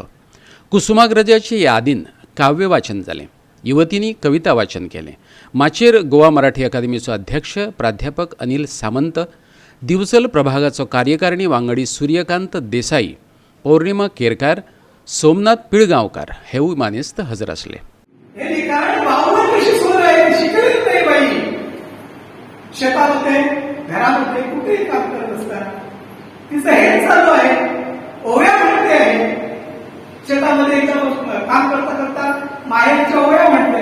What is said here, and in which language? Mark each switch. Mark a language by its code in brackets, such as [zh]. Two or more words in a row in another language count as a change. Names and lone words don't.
[kok] कुसुमाग्रजाचे यादीन काव्य वाचन जालें. युवतींनी कविता वाचन केलें. माचेर गोवा मराठी अकादमीचो अध्यक्ष प्राध्यापक अनिल सामंत, दिवचल प्रभागाचो कार्यकारिणी वांगडी सूर्यकांत देसाई, पौर्णिमा केरकार, सोमनाथ पिळगांवकार हेवूय मानेस्त हजर आसले. [mr] शेतामध्ये घरामध्ये कुठेही काम करत असताना तिचं हे चालू आहे, ओव्या म्हणते आहे. शेतामध्ये एकदम काम करता करता माहेरच्या ओव्या म्हणते.